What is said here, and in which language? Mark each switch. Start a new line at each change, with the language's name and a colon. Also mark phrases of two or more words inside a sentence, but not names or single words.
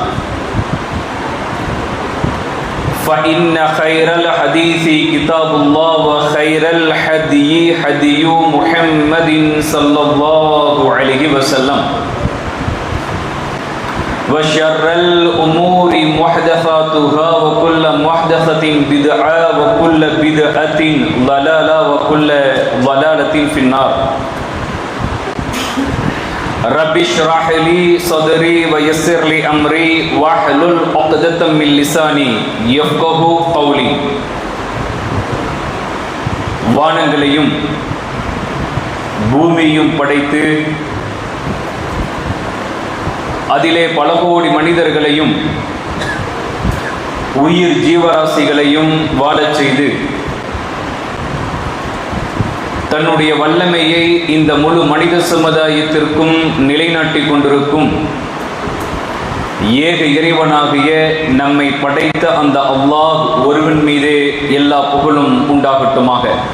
Arabic: فإن خير الحديث كتاب الله وخير الهدي هدي محمد صلى الله عليه وسلم، وشر الأمور محدثاتها وكل محدثة بدعة وكل بدعة ضلالة وكل ضلالة في النار. رب اشرح لي صدري ويسر لي أمري واحلل عقدة من لساني يفقهوا قولي.
Tamil: வானங்களையும் பூமியையும் படைத்து அதிலே பல கோடி மனிதர்களையும் உயிர் ஜீவராசிகளையும் வாழச் செய்து தன்னுடைய வல்லமையை இந்த முழு மனித சமுதாயத்திற்கும் நிலைநாட்டிக் கொண்டிருக்கும் ஏக இறைவனாகிய நம்மை படைத்த அந்த அல்லாஹ் ஒருவன் மீதே எல்லா புகழும் உண்டாகட்டுமாக.